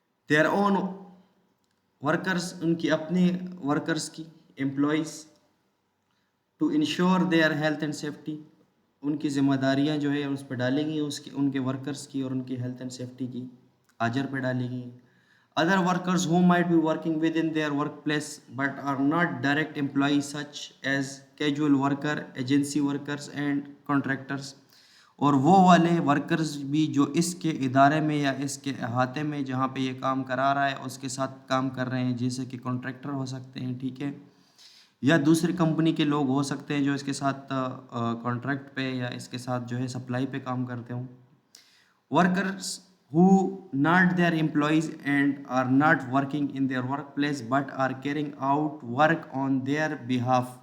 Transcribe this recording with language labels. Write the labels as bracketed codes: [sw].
[en] their own workers, [ur] ان کی اپنے workers کی, employees, [en] to ensure their health and safety, [ur] ان کی ذمہ داریاں جو ہے اس پہ ڈالیں گی, ان کے ورکرز کی اور ان کی ہیلتھ اینڈ سیفٹی کی آجر پہ ڈالیں گی. [en] Other workers who might be working within their workplace but are not direct employees such as casual worker, agency workers and contractors. [ur] اور وہ والے ورکرز بھی جو اس کے ادارے میں یا اس کے احاطے میں جہاں پہ یہ کام کرا رہا ہے اس کے ساتھ کام کر رہے ہیں, جیسے کہ کانٹریکٹر ہو سکتے ہیں, ٹھیک ہے, یا دوسری کمپنی کے لوگ ہو سکتے ہیں جو اس کے ساتھ کانٹریکٹ پہ یا اس کے ساتھ جو ہے سپلائی پہ کام کرتے ہوں. [en] Workers who not their employees and are not working in their workplace but are carrying out work on their behalf.